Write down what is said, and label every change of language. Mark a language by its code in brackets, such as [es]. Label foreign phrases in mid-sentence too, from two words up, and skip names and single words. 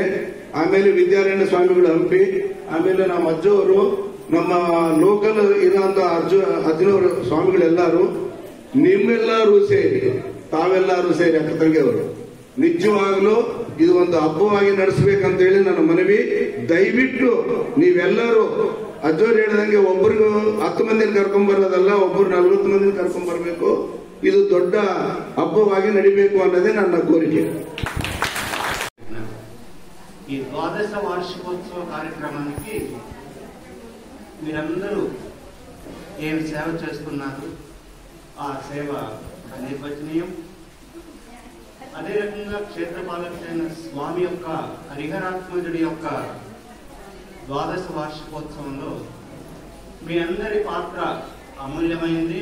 [kn] ಆಮೇಲೆ ವಿದ್ಯಾರಣ್ಯ ಸ್ವಾಮಿಗಳು ಹಂಪಿ, ಆಮೇಲೆ ನಮ್ಮ ಅಜ್ಜವರು, ನಮ್ಮ ಲೋಕಲ್ ಇರೋಂತ ಅಜ್ಜನವರು ಸ್ವಾಮಿಗಳೆಲ್ಲರೂ, ನಿಮ್ಮೆಲ್ಲರೂ ಸೇರಿ, ತಾವೆಲ್ಲರೂ ಸೇರಿ ಅಕ್ಕ ತಂಗಿಯವರು ನಿಜವಾಗ್ಲೂ ಇದು ಒಂದು ಹಬ್ಬವಾಗಿ ನಡೆಸಬೇಕಂತ ಹೇಳಿ ನನ್ನ ಮನವಿ. ದಯವಿಟ್ಟು ನೀವೆಲ್ಲರೂ ಅಜ್ಜೋರು ಹೇಳಿದಂಗೆ ಒಬ್ಬರಿಗೂ 10 ಮಂದಿನ ಕರ್ಕೊಂಡ್ ಬರೋದಲ್ಲ, ಒಬ್ಬರು 40 ಮಂದಿನ ಕರ್ಕೊಂಡ್ ಬರಬೇಕು. ಇದು ದೊಡ್ಡ ಹಬ್ಬವಾಗಿ ನಡಿಬೇಕು ಅನ್ನೋದೇ ನನ್ನ కోరిక. [te] ఈ ద్వాదశ వార్షికోత్సవ కార్యక్రమానికి మీరందరూ ఏమి సేవ చేస్తున్నారు, ఆ సేవ అనిర్వచనీయం. అదే రకంగా క్షేత్రపాలకుడైన స్వామి యొక్క హరిహరాత్మజుడి యొక్క ద్వాదశ వార్షికోత్సవంలో మీ అందరి పాత్ర అమూల్యమైంది.